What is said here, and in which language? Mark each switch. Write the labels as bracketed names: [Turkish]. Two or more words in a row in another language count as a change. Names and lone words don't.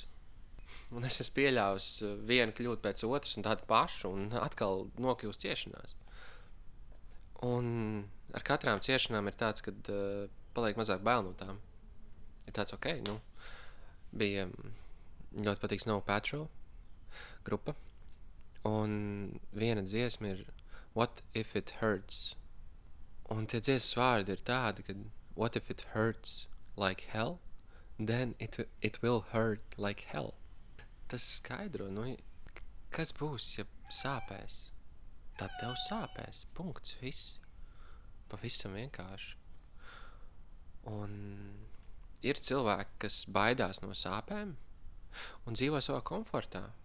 [Latvian] Un es esmu pieļāvis vienu kļūdu pēc otras un tādu pašu, un atkal nokļūst ciešanās. Un ar katrām ciešanām ir tāds, kad paliek mazāk bail no tām. Ir tāds, bija ļoti patīk Snow Patrol grupa, un viena dziesma ir What if it hurts? Un tie dziesmas vārdi ir tādi, ka [English] what if it hurts like hell? Then it will hurt like hell. [Latvian] Tas skaidro, kas būs, ja sāpēs? Tad tev sāpēs. Punkts. Viss. Pavisam vienkārši. Un ir cilvēki, kas baidās no sāpēm un dzīvo savā komfortā.